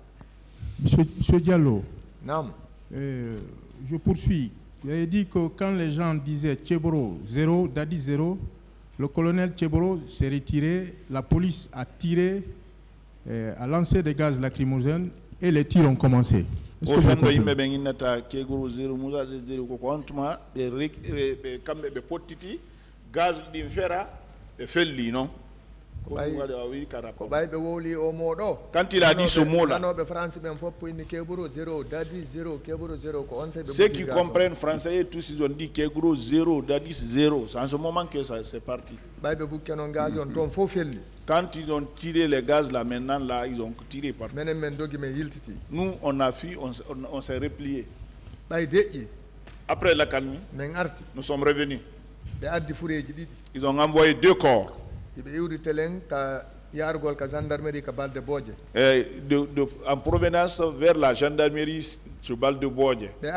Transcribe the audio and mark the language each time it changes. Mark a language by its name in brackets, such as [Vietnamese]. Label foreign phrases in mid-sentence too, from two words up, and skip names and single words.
[French] Monsieur Diallo, non. Je poursuis. Vous avez dit que quand les gens disaient Tcheboro 0, Dadi 0, le colonel Tcheboro s'est retiré, la police a tiré, a lancé des gaz lacrymogènes et les tirs ont commencé. [Fula] Ofendo yimɓe ɓe ginnata kegoro zéro musa zéro koko hontuma ɓe kamɓe ɓe pottiti gaz ɗin fera ɓe felli noon ko ɓay ɓe wowli o moɗo [French] quand il a dit ce mot là [Fula] anoɓe français ɓen fof inni kegoro zéro dadi zéro kegoro zéro ko on [French] ceux qui comprennent français tous ils ont dit kegoro zéro dadi zéro c'est en ce moment que ça c'est parti [Fula] ɓay ɓe bukke noon gaz on toon fof felli. [French] Quand ils ont tiré les gaz là, maintenant là, ils ont tiré partout. Nous, on a fui, on s'est replié. Après la calmie, nous sommes revenus. Ils ont envoyé 2 corps. En provenance vers la gendarmerie sur Balde Bodje.